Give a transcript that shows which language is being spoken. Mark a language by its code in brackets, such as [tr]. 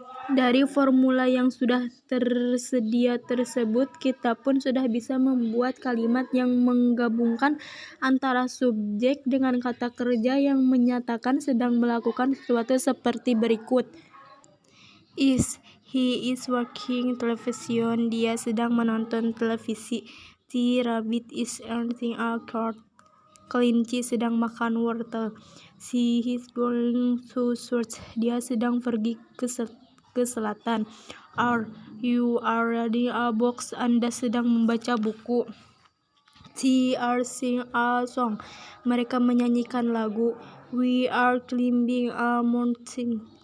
[id] Dari formula yang sudah tersedia tersebut, kita pun sudah bisa membuat kalimat yang menggabungkan antara subjek dengan kata kerja yang menyatakan sedang melakukan sesuatu seperti berikut. [en] He is watching television. [id] Dia sedang menonton televisi. [en] The rabbit is eating a carrot. [id] Kelinci sedang makan wortel. [en] She is going to church. [id] Dia sedang pergi ke selatan. [en] You are reading a book. [id] Anda sedang membaca buku. [en] They are singing a song. [id] Mereka menyanyikan lagu. [en] We are climbing a mountain.